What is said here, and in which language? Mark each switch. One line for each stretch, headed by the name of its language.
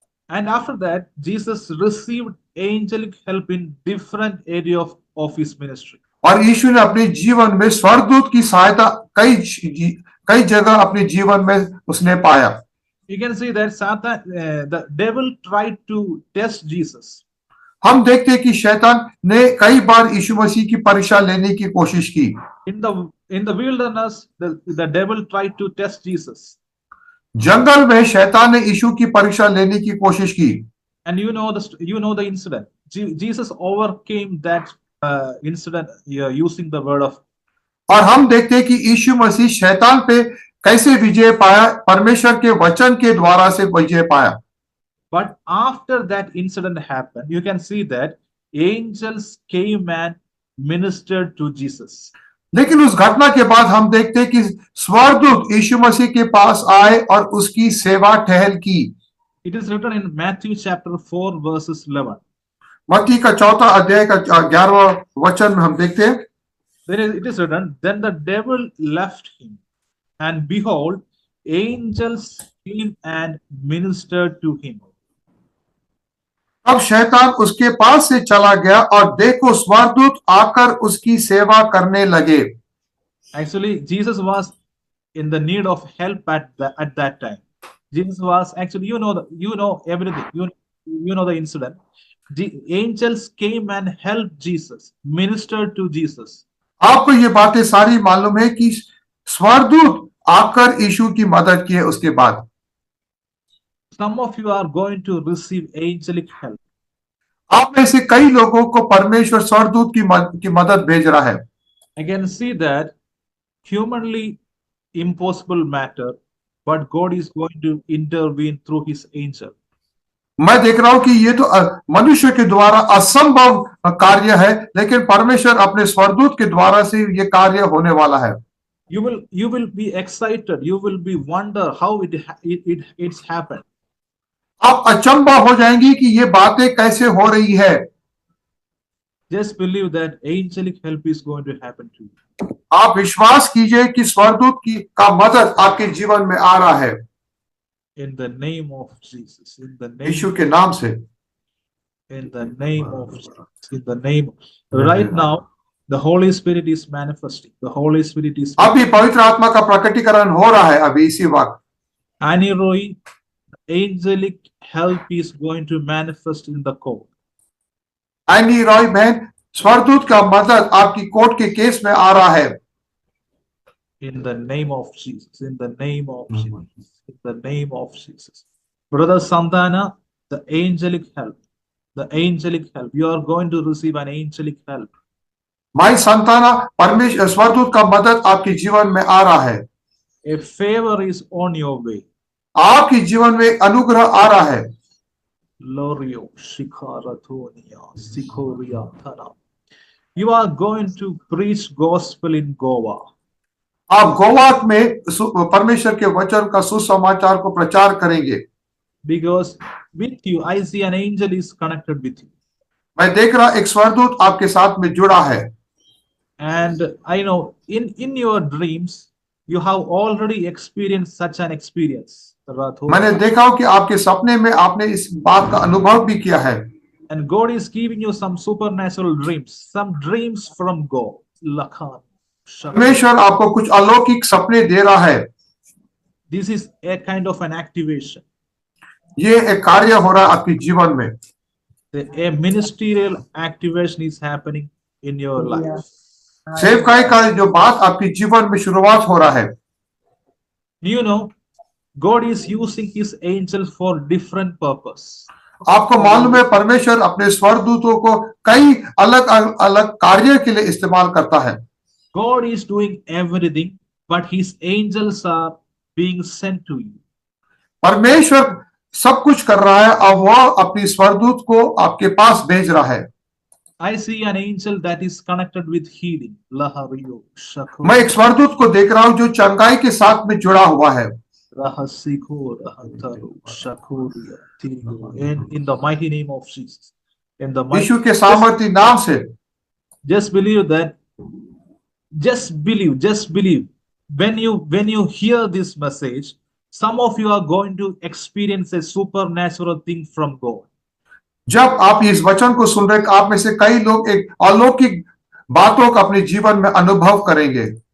English: And after that, Jesus received angelic help in different area of his ministry.
Hindi: और यीशु ने अपने जीवन में स्वर्गदूत की सहायता कई जगह अपने जीवन में उसने पाया।
English: You can see that Satan, the devil tried to test Jesus.
Hindi: हम देखते हैं कि शैतान ने कई बार यीशु मसीह की परीक्षा लेने की कोशिश की।
English: In the wilderness, the devil tried to test Jesus.
Hindi: जंगल में शैतान ने यीशु की परीक्षा लेने की कोशिश की।
English: And you know the incident. Jesus overcame that incident using the word of.
Hindi: और हम देखते हैं कि यीशु मसीह शैतान पे कैसे विजय पाया, परमेश्वर के वचन के द्वारा से विजय पाया।
English: But after that incident happened, you can see that angels came and ministered to Jesus.
Hindi: लेकिन उस घटना के बाद हम देखते हैं कि स्वर्गदूत यीशु मसीह के पास आए और उसकी सेवा टहल की।
English: It is written in Matthew chapter 4 verses 11.
Hindi: मत्ती का 4 अध्याय का 11वां वचन में हम देखते हैं,
English: It is written, then the devil left him, and behold, angels came and ministered to him.
Hindi: अब शैतान उसके पास से चला गया और देखो स्वर्गदूत आकर उसकी सेवा करने लगे।
English: Actually, Jesus was in the need of help at that time. Jesus was actually, you know everything. You know the incident. The angels came and helped Jesus, ministered to Jesus.
Hindi: आपको ये बातें सारी मालूम है कि स्वर्गदूत आकर यीशु की मदद किए। उसके बाद
English: Some of you are going to receive angelic help.
Hindi: आप में से कई लोगों को परमेश्वर स्वर्गदूत की मदद भेज रहा है।
English: I can see that humanly impossible matter, but God is going to intervene through his angel.
Hindi: मैं देख रहा हूं कि ये तो मनुष्य के द्वारा असंभव कार्य है, लेकिन परमेश्वर अपने स्वर्गदूत के द्वारा से ये कार्य होने वाला है।
English: You will be excited. You will be wonder how it's happened.
Hindi: आप अचंभा हो जाएंगी कि ये बातें कैसे हो रही है।
English: Just believe that angelic help is going to happen to you.
Hindi: आप विश्वास कीजिए कि स्वर्गदूत का मदद आपके जीवन में आ रहा है।
English: In the name of Jesus. In the name.
Hindi: यीशु के नाम से।
English: In the name of Jesus. In the name. Right now, the Holy Spirit is manifesting. The Holy Spirit is.
Hindi: अभी पवित्र आत्मा का प्रकटीकरण हो रहा है अभी इसी वक्त।
English: Annie Roy, angelic help is going to manifest in the court.
Hindi: Any Roy बहन, स्वर्गदूत का मदद आपकी कोर्ट के केस में आ रहा है।
English: In the name of Jesus. In the name of Jesus. In the name of Jesus. Brother Santana, the angelic help. The angelic help. You are going to receive an angelic help.
Hindi: भाई संताना, परमेश्वर स्वर्गदूत का मदद आपके जीवन में आ रहा है।
English: A favor is on your way.
Hindi: आपके जीवन में अनुग्रह आ रहा है। Lorio Shikaratonia Sikoria Thana.
English: You are going to preach gospel in Goa.
Hindi: आप गोवा में परमेश्वर के वचन का सुसमाचार को प्रचार करेंगे।
English: Because with you, I see an angel is connected with you.
Hindi: मैं देख रहा एक स्वर्गदूत आपके साथ में जुड़ा है।
English: And I know in your dreams, you have already experienced such an experience.
Hindi: मैंने देखा हो कि आपके सपने में आपने इस बात का अनुभव भी किया है।
English: And God is giving you some supernatural dreams, some dreams from God. Lakhan.
Hindi: परमेश्वर आपको कुछ अलौकिक सपने दे रहा है।
English: This is a kind of an activation.
Hindi: ये एक कार्य हो रहा है आपके जीवन में।
English: A ministerial activation is happening in your life.
Hindi: सेवकाई का जो बात आपके जीवन में शुरुआत हो रहा है।
English: You know, God is using his angels for different purpose.
Hindi: आपको मालूम है परमेश्वर अपने स्वर्गदूतों को कई अलग अलग कार्य के लिए इस्तेमाल करता है।
English: God is doing everything, but his angels are being sent to you.
Hindi: परमेश्वर सब कुछ कर रहा है, अब वह अपनी स्वर्गदूत को आपके पास भेज रहा है।
English: I see an angel that is connected with healing. Lahariyo Shakho.
Hindi: मैं एक स्वर्गदूत को देख रहा हूं जो चंगाई के साथ में जुड़ा हुआ है। Rahasiko Rahataro Shakuriya Tiriyo.
English: In the mighty name of Jesus. In the mighty.
Hindi: यीशु के सामर्थी नाम से।
English: Just believe that. Just believe. When you hear this message, some of you are going to experience a supernatural thing from God.
Hindi: जब आप इस वचन को सुन रहे, आप में से कई लोग एक अलौकिक बातों का अपने जीवन में अनुभव करेंगे।